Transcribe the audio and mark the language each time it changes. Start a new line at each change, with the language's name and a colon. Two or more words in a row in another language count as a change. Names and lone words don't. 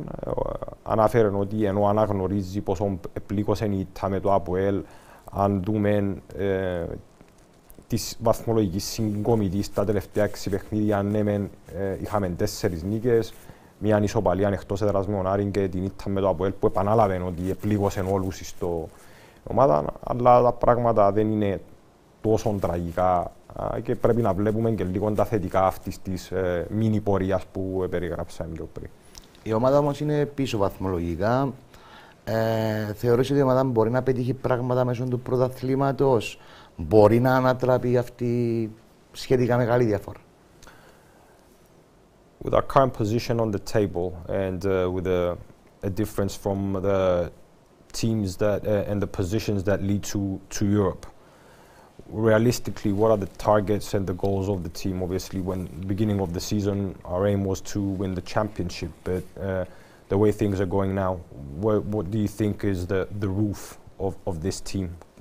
Greek: Αναφέρει ότι ενώ αναγνωρίζει πόσο πλήκωσε η ήττα με το ΑΠΟΕΛ, αν δούμε τη βαθμολογική συγκομιτή στα τελευταία 6 παιχνίδια, ναι, είχαμε 4 νίκες, μια ισοπαλία εκτός έδρας με τον Άρη και την ήττα με το ΑΠΟΕΛ που επανάλαβε ότι πλήγωσε όλους στην ομάδα, αλλά τα πράγματα δεν είναι τόσο τραγικά και πρέπει να βλέπουμε και λίγο τα θετικά αυτής της μίνι πορείας που περιγράψαμε πιο πριν. Η ομάδα όμως είναι πίσω βαθμολογικά. Θεωρείς ότι η ομάδα μπορεί να πετύχει πράγματα μέσω του πρωταθλήματος, μπορεί να ανατραπεί αυτή σχετικά μεγάλη διαφορά.
English: With our current position on the table and with a difference from the teams that and the positions that lead to Europe, realistically, what are the targets and the goals of the team? Obviously, when beginning of the season, our aim was to win the championship, but the way things are going now, what do you think is the roof of this team?